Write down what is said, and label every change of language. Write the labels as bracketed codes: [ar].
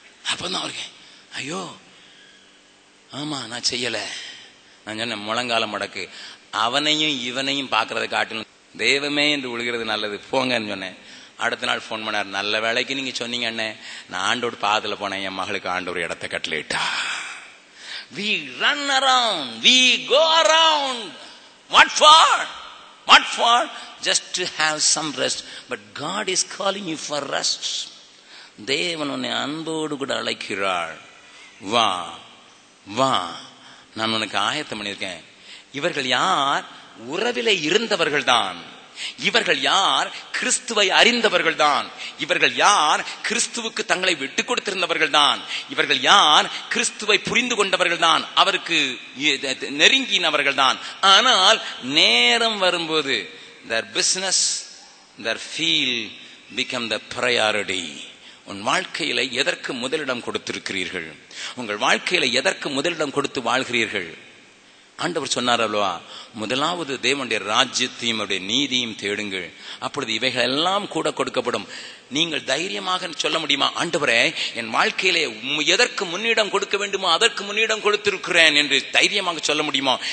[ta] அப்பதான் அவருக்கு, ஐயோ ஆமா நான் செய்யல. நான் சொன்னேன், முழங்கால மடக்கு. அவனையும் இவனையும் பார்க்கறத காட்டிலும் தெய்வமே என்று விழுகிறது நல்லது, போங்கன்னு சொன்னேன். அடுத்த நாள் போன் பண்ணார், நல்ல வேலைக்கு நீங்க சொன்னீங்க அண்ணே, நான் ஆண்டோட பாதத்துல போனேன், என் மகளுக்கு ஆண்டு ஒரு இடத்தை கட்டளையிட்டா. [en] We run around, we go around. What for? What for? Just to have some rest. But God is calling you for rest. [ta] தேவன் உன்னை அன்போடு கூட அழைக்கிறார். வா வா, நான் உனக்கு ஆயத்தம் பண்ணியிருக்கேன். இவர்கள் யார்? உறவிலே இருந்தவர்கள் தான். இவர்கள் யார்? கிறிஸ்துவை அறிந்தவர்கள் தான். இவர்கள் யார்? கிறிஸ்துவுக்கு தங்களை விட்டுக் கொடுத்திருந்தவர்கள் தான். இவர்கள் யார்? கிறிஸ்துவை புரிந்து கொண்டவர்கள் தான், அவருக்கு நெருங்கினவர்கள் தான். [en] ஆனால் நேரம் வரும்போது their business, their field become the priority. [ta] உன் வாழ்க்கையில எதற்கு முதலிடம் கொடுத்திருக்கிறீர்கள்? உங்கள் வாழ்க்கையில எதற்கு முதலிடம் கொடுத்து வாழ்கிறீர்கள்? ஆண்டவர் சொன்னார் அல்லவா, முதலாவது தேவனுடைய ராஜ்யத்தையும் அவருடைய நீதியும் தேடுங்கள், அப்பொழுது இவைகள் எல்லாம் கூட கொடுக்கப்படும். நீங்கள் தைரியமாக சொல்ல முடியுமா, ஆண்டவரே என் வாழ்க்கையிலே எதற்கு முன்னிடம் கொடுக்க வேண்டுமோ அதற்கு முன்னிடம் கொடுத்திருக்கிறேன் என்று தைரியமாக சொல்ல முடியுமா?